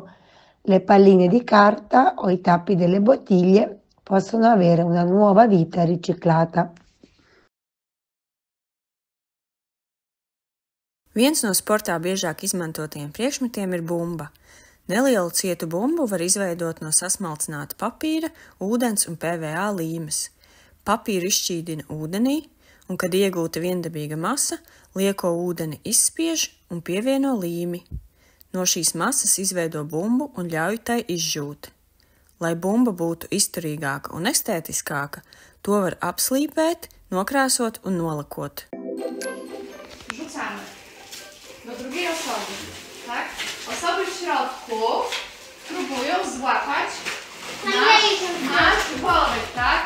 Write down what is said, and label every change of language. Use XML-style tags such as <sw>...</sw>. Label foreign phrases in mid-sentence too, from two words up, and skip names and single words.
<it>Le palline di carta o i tappi delle bottiglie possono avere una nuova vita riciclata.</it> <lv>Viens no sportā biežāk izmantotajiem priekšmetiem ir bumba. Nelielu cietu bumbu var izveidot no sasmalcināta papīra, ūdens un PVA līmes. Papīru izšķīdina ūdenī, un, kad iegūta viendabīga masa, lieko ūdeni izspiež un pievieno līmi. No šīs masas izveido bumbu un ļauj tai izžūt. Lai bumba būtu izturīgāka un estētiskāka, to var apslīpēt, nokrāsot un nolakot.</lv> <pl>Rzucamy do drugiej osoby, tak? Osoby w środku próbują złapać nasz worek, tak?</pl>